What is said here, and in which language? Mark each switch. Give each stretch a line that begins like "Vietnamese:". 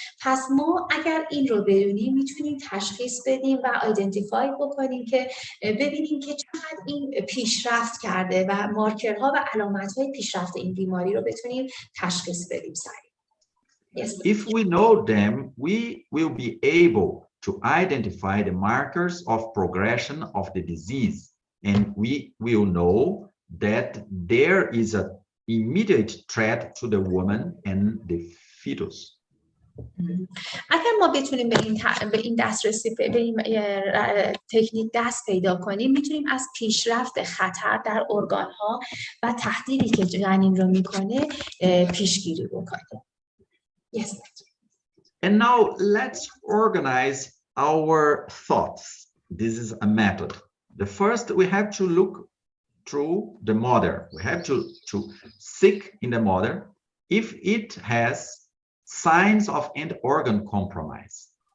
Persian: پس ما اگر این رو بدونیم میتونیم تشخیص بدیم و آیدنتیفای بکنیم که ببینیم که چقدر این پیشرفت کرده و مارکرها و علامت‌های پیشرفت این بیماری رو بتونیم تشخیص بدیم سریع.
English: Yes. If we know them, we will be able to identify the markers of progression of the disease, and we will know that there is an immediate threat to the woman and the fetus.
Persian: اگر ما بتونیم به این دسترسی به این تکنیک دست پیدا کنیم، میتونیم از پیشرفت خطر در ارگان‌ها و تهدیدی که جنین رو میکنه پیشگیری بکنیم.
English: Yes. And now let's organize our thoughts. This is a method. The first, we have to look through the mother. We have to seek in the mother if it has signs of end organ compromise.